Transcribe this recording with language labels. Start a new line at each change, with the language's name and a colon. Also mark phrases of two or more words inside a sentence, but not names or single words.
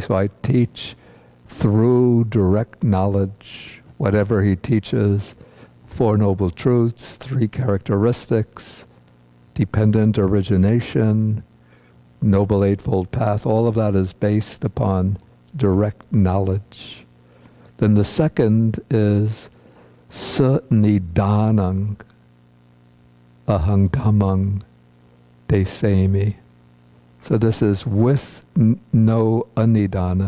English: So I teach through direct knowledge, whatever he teaches, Four Noble Truths, three characteristics, dependent origination, Noble Eightfold Path, all of that is based upon direct knowledge. Then the second is
Pali: sa-nidanang ahang dhammang desami.
English: So this is with no anidana.